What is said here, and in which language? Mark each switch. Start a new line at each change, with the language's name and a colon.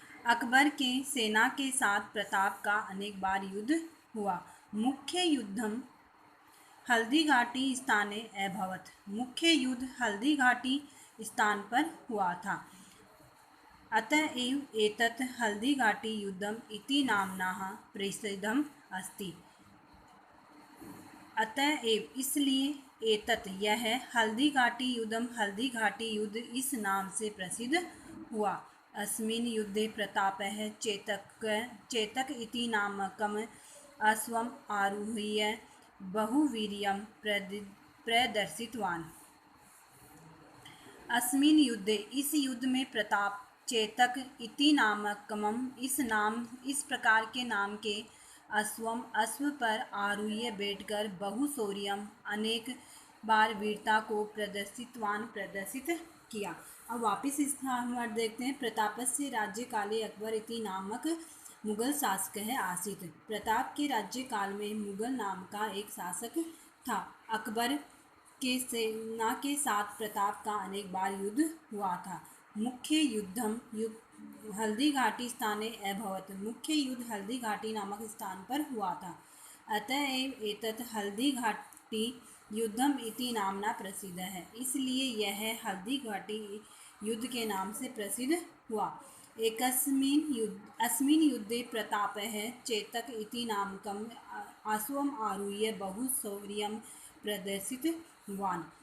Hindi: अकबर के सेना के साथ प्रताप का अनेक बार युद्ध हुआ।
Sanskrit: मुख्य युद्धम हल्दीघाटी स्थाने अभवत।
Hindi: मुख्य युद्ध हल्दीघाटी स्थान पर हुआ था।
Sanskrit: अतएव एतत् हल्दीघाटी युद्धम इति नाम्नः प्रसिद्धम अस्ति।
Hindi: अतएव इसलिए एतत् यह हल्दीघाटी युद्ध इस नाम से प्रसिद्ध हुआ।
Sanskrit: अस्मिन् युद्धे प्रतापः चेतक इति नामकम् अश्वम् आरुह्य बहुवीर्यं प्रदर्शितवान्। अस्मिन् युद्धे
Hindi: इस युद्ध में प्रताप चेतक इति नामकम् इस प्रकार के नाम के अश्व पर आरूह्य बैठकर बहुशौर्यम अनेक बार वीरता को प्रदर्शित किया। अब वापिस इस वर्ड देखते हैं।
Sanskrit: प्रतापस्य राज्य काले अकबर इति नामक मुगल शासक आसीत।
Hindi: प्रताप के राज्य काल में मुगल नाम का एक शासक था। अकबर के सेना के साथ प्रताप का अनेक बार युद्ध हुआ था।
Sanskrit: मुख्य युद्धम हल्दीघाटी स्थाने अभवत।
Hindi: मुख्य युद्ध हल्दीघाटी नामक स्थान पर हुआ था।
Sanskrit: अतएव एतत् हल्दीघाटी युद्धम इति नामना प्रसिद्ध है।
Hindi: इसलिए यह हल्दीघाटी युद्ध के नाम से प्रसिद्ध हुआ।
Sanskrit: अस्मिन् युद्धे प्रतापः चेतक इति नामकम् अश्वम् आरुह्य बहुशौर्यं प्रदर्शितवान्।